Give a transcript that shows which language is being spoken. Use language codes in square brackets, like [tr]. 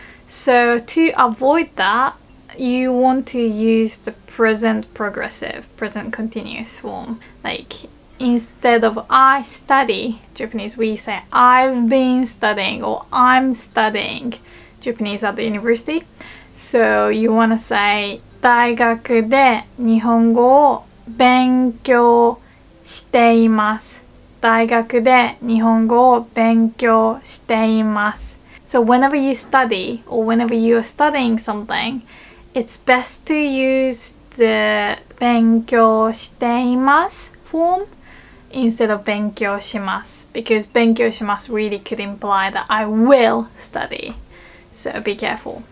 [en] So to avoid that, you want to use the present progressive, present continuous form. Like instead of I study Japanese, we say I've been studying or I'm studying Japanese at the university. [ja] So you want to say 大学で日本語を勉強しています。大学で日本語を勉強しています。 [en] So whenever you study or whenever you are studying something, it's best to use the 勉強しています form instead of 勉強します because 勉強します really could imply that I will study. So be careful.